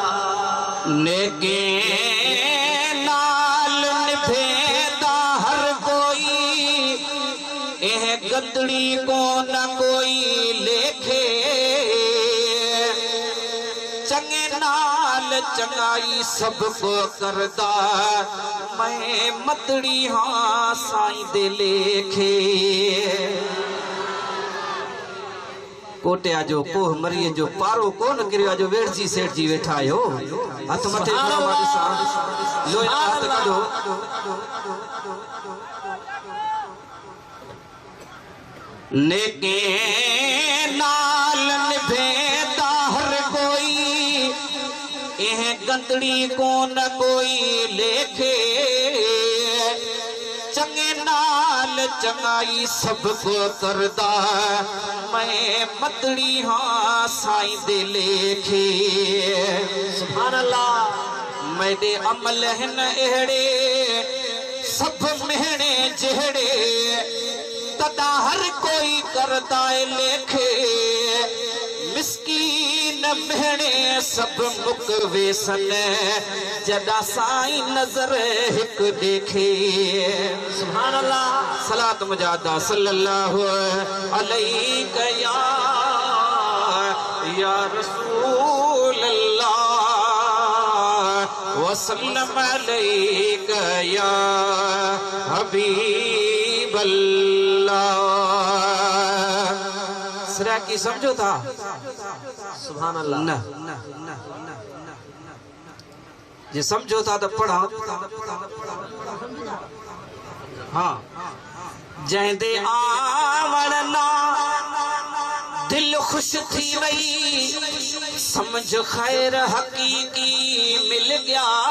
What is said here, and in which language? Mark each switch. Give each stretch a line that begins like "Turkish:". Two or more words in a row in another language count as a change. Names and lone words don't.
Saraiki: नेके नाल निभेदा हर कोई, एह गदड़ी को न कोई लेखे। चंगे नाल चंगाई सबको करदा, मैं मतड़ी हाँ साईं दे लेखे।
Sindhi: कोटिया जो कोह मरीअ जो पारो कोन किरियो जो वेड़जी सेठ जी वेठा आयो। हथ मथे लोया हथ कढो।
Saraiki: नेके नाल निभेदा हर कोई, एह गंदड़ी को न कोई लेखे। चंगे नाल चंगाई सबको करदा, मैं मतड़ी हाँ साईं दे लेखे।
Arabic: سبحان الله.
Saraiki: मेरे अमल हिन अहिड़े सब मेहणे जहिड़े, तदा हर कोई करदा लेखे। मिस्कीन मेहणे सब मुक वेसन, जदा साईं नजर हिक देखे।
Arabic: سبحان الله. صلاة مجادة صلى الله عليك يا رسول الله وسلم عليك يا حبيب الله.
Saraiki: सरा की समझो था?
Arabic: سبحان الله.
Saraiki: न जे समझो था तो पढ़ा। हाँ, जैदे आवण ना दिल खुश थी वई, समझ खैर हकीकी मिल गया।